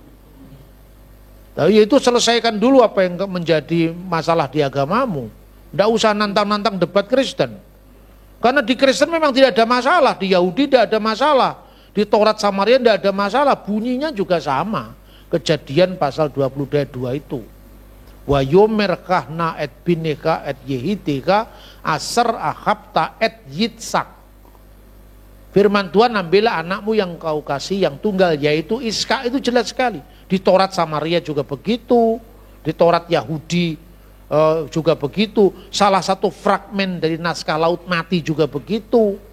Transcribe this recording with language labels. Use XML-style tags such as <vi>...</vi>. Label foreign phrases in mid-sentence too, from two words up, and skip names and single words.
<id>Tapi itu selesaikan dulu apa yang menjadi masalah di agamamu. Tidak usah nantang-nantang debat Kristen. Karena di Kristen memang tidak ada masalah, di Yahudi tidak ada masalah, di Taurat Samaria tidak ada masalah, bunyinya juga sama. Kejadian pasal 22 itu.</id> <he>ויאמר קח נא את בנך את יחידך אשר אהבת את יצחק.</he> <id>Firman Tuhan, ambillah anakmu yang kau kasih yang tunggal, yaitu Iska. Itu jelas sekali. Di Taurat Samaria juga begitu, di Taurat Yahudi juga begitu. Salah satu fragmen dari naskah Laut Mati juga begitu.</id>